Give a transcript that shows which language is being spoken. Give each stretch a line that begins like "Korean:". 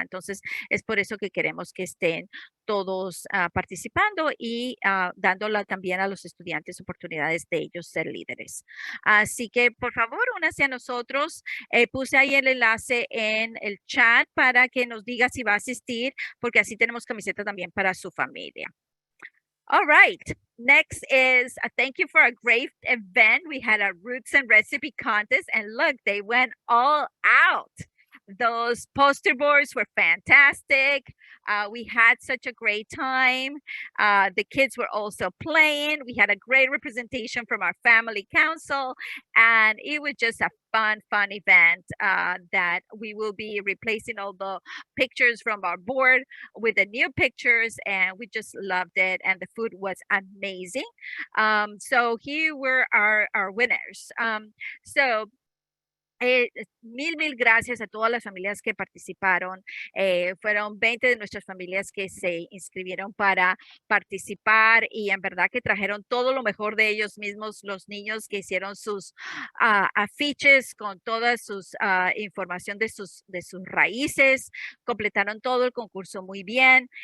Spanish: Entonces es por eso que queremos que estén todos participando y dándola también a los estudiantes oportunidades de ellos ser líderes. Así que por favor, únase a nosotros. Puse ahí el enlace en el chat para que nos diga si va a asistir, porque así tenemos camiseta también para su familia.
English: All right. Next is a thank you for a great event. We had a roots and recipe contest, and look, they went all out. Those poster boards were fantastic. We had such a great time. The kids were also playing. We had a great representation from our family council, and it was just a fun event that we will be replacing all the pictures from our board with the new pictures, and we just loved it, and the food was amazing. So here were our winners. So
Spanish: Mil gracias a todas las familias que participaron. Fueron 20 de nuestras familias que se inscribieron para participar y en verdad que trajeron todo lo mejor de ellos mismos, los niños que hicieron sus afiches con toda sus información de sus raíces, completaron todo el concurso muy bien.